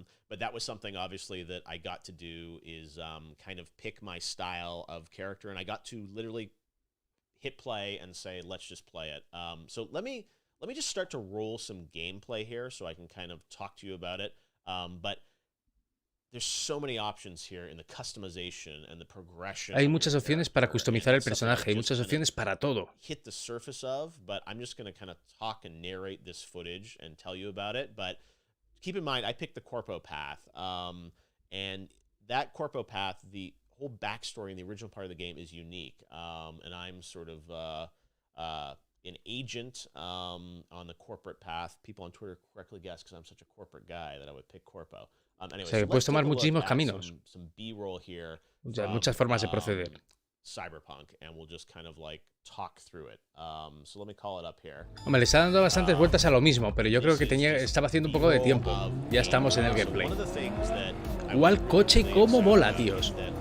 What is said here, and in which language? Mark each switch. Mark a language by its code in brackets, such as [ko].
[en] But that was something obviously that I got to do is kind of pick my style of character, and I got to literally hit play and say, let's just play it. So let me just start to roll some gameplay here so I can kind of talk to you about it. But there's so many options here in the customization and the progression. [es] Hay muchas opciones para customizar el personaje, hay muchas opciones para todo. [en] Hit the surface of, but I'm just going to kind of talk and narrate this footage and tell you about it. But keep in mind, I picked the Corpo path, and that Corpo path, the whole backstory in the original part of the game is unique, and I'm sort of an agent on the corporate path. People on Twitter correctly guessed because I'm such a corporate guy that I would pick Corpo. Anyway, [es] o sea, que puedes tomar muchísimos caminos. [en] Some B-roll here. [es] Muchas formas de proceder. [en] Cyberpunk, and we'll just kind of like talk through it. So let me call it up here. [es] Hombre, le está dando bastantes vueltas a lo mismo, pero yo creo que estaba haciendo un poco de tiempo. Ya estamos en el gameplay. Igual coche como mola, tíos.